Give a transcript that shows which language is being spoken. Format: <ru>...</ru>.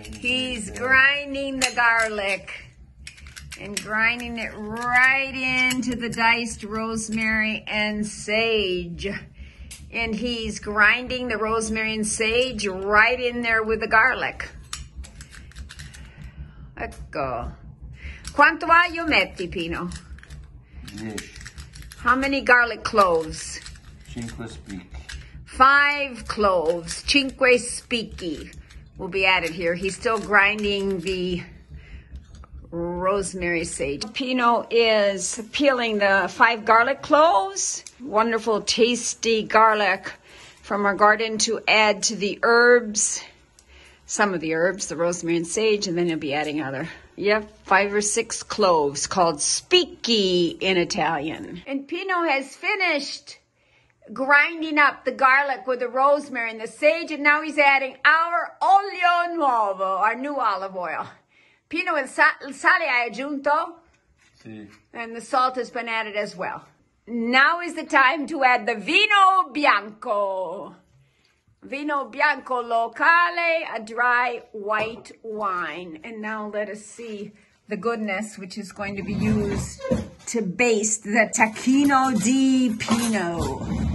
<en>He's grinding the garlic and grinding it right into the diced rosemary and sage. And he's grinding the rosemary and sage right in there with the garlic.</en> <it>Ecco. Quanto aglio metti, Pino? 10.</it> <en>How many garlic cloves?</en> <it>5 spicchi.</it> <en>5 cloves, 5 spicchi will be added here. He's still grinding the rosemary sage. Pino is peeling the 5 garlic cloves. Wonderful, tasty garlic from our garden to add to the herbs. Some of the herbs, the rosemary and sage, and then he'll be adding other. Yep, 5 or 6 cloves called spicchi in Italian. And Pino has finished grinding up the garlic with the rosemary and the sage, and now he's adding our olio nuovo, our new olive oil.</en> <it>Pino, il sale hai aggiunto? Sì.</it> <en>And the salt has been added as well. Now is the time to add the vino bianco.</en> <it>Vino bianco locale,</it> <en>a dry white wine. And now let us see the goodness which is going to be used to baste the tacchino di Pino.</en>